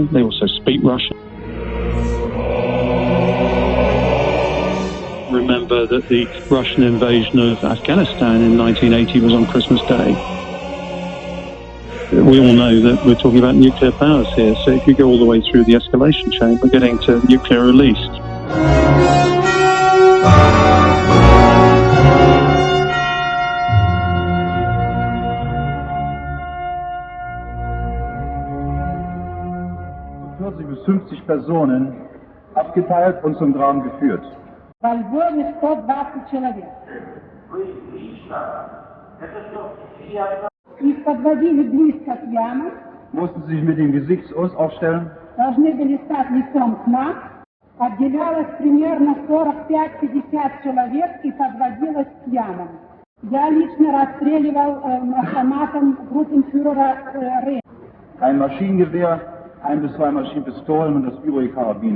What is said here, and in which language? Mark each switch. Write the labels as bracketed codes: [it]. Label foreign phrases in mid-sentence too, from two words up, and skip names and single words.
[en] They also speak Russian. Remember that the Russian invasion of Afghanistan in 1980 was on Christmas Day. We all know that we're talking about nuclear powers here, so if you go all the way through the escalation chain, we're getting to nuclear release. [de] Bis 50 Personen abgeteilt und zum Graben geführt. [ru] Во Львове 120 человек. Их подводили близко к ямам. [de] Mussten sich mit dem Gesicht uns aufstellen. [ru] Должны были стать лицом к нам. Отделялось примерно 45-50 человек и подводилось к ямам. Я лично расстреливал автоматом группенführer Rehn. [de] Ein Maschinengewehr, 1 bis 2 Maschinenpistolen und das übrige Karabiner.